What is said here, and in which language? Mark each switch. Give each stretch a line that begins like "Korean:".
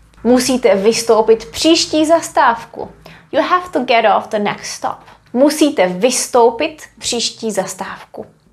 Czech: Musíte vystoupit příští zastávku.
English: You have to get off the next stop.
Czech: Musíte vystoupit příští zastávku.